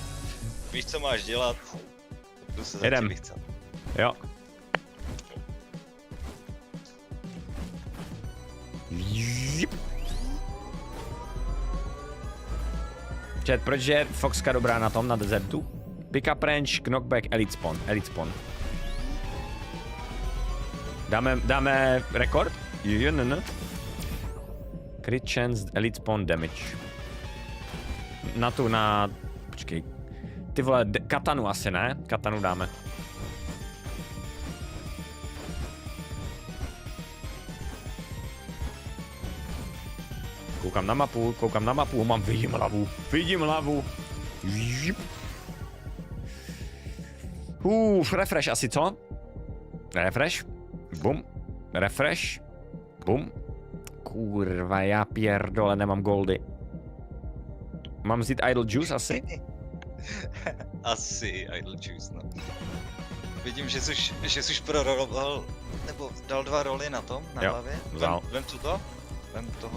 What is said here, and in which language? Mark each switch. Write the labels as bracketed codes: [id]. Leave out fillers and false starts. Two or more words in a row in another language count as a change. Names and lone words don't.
[cs] Víš, co máš dělat? Jdu se jedem. Jo. Čet, proč je Foxka dobrá na tom, na desertu? [en] Pick up range, knockback, elite spawn. [cs] Dáme rekord? Jo, ne. [en] Crit chance, elite spawn damage. [cs] Počkej. Ty vole, katanu asi, ne? Katanu dáme. Koukám na mapu, vidím hlavu. Refresh asi, co? Refresh. Bum. Refresh. Bum. Kurva, [pl] já pierdole, [cs] nemám goldy. Mám vzít Idle Juice asi? Asi Idle Juice, no. Vidím, že jsi proroloval, nebo dal 2 roly na tom, na hlavě. Vem to? Vem toho.